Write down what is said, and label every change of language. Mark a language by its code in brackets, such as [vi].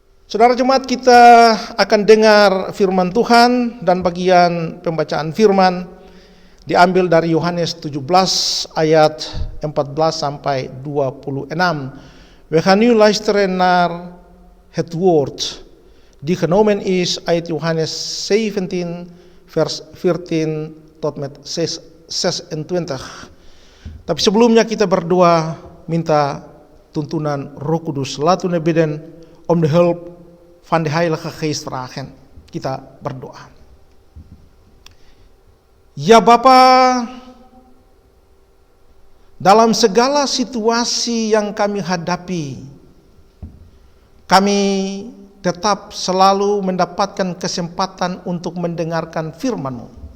[id] Saudara jemaat, kita akan dengar firman Tuhan, dan bagian pembacaan firman diambil dari Yohanes 17 ayat 14 sampai 26. [nl] We gaan nu luisteren naar het woord. Die genomen is uit Johannes 17 vers 14 tot met 26. [id] Tapi sebelumnya kita berdoa, minta tuntunan Roh Kudus. [nl] Laten we bidden om de hulp van de Heilige Geest vragen. [id] Kita berdoa. Ya Bapa, dalam segala situasi yang kami hadapi, kami tetap selalu mendapatkan kesempatan untuk mendengarkan firman-Mu.